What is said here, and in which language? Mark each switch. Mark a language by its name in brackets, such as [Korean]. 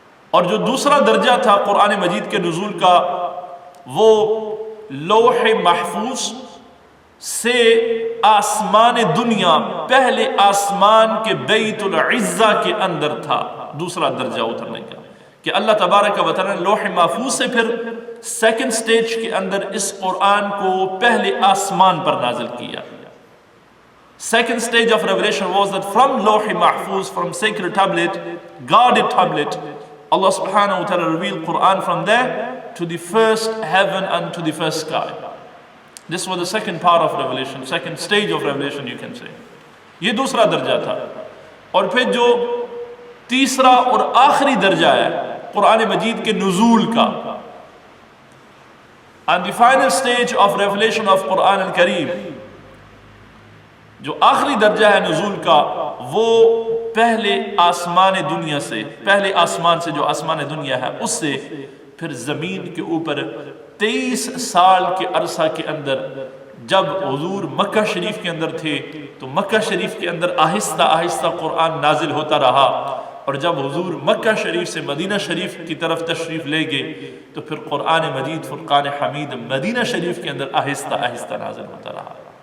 [Urdu] اور جو دوسرا درجہ تھا قرآن مجید کے نزول کا وہ لوح محفوظ سے آسمان دنیا، پہلے آسمان کے بیت العزہ کے اندر تھا دوسرا درجہ اترنے کا، کہ اللہ تبارک و تعالی نے لوح محفوظ سے پھر سیکنڈ سٹیج کے اندر اس قرآن کو پہلے آسمان پر نازل کیا۔ [English] Second stage of revelation was that from Lawh Mahfuz, from sacred tablet, guarded tablet, Allah subhanahu wa ta'ala revealed Quran from there to the first heaven and to the first sky. This was the second part of revelation, second stage of revelation you can say. [Urdu] یہ دوسرا درجہ تھا۔ اور پھر جو تیسرا اور آخری درجہ ہے قرآن مجید کے نزول کا، [English] and the final stage of revelation of Quran al-Kareem، [Urdu] جو آخری درجہ ہے نزول کا وہ پہلے آسمان دنیا سے، پہلے آسمان سے جو آسمان دنیا ہے اس سے پھر زمین کے اوپر 23 سال کے عرصہ کے اندر، جب حضور مکہ شریف کے اندر تھے تو مکہ شریف کے اندر آہستہ آہستہ قرآن نازل ہوتا رہا، اور جب حضور مکہ شریف سے مدینہ شریف کی طرف تشریف لے گئے تو پھر قرآن مجید فرقان حمید مدینہ شریف کے اندر آہستہ آہستہ نازل ہوتا رہا۔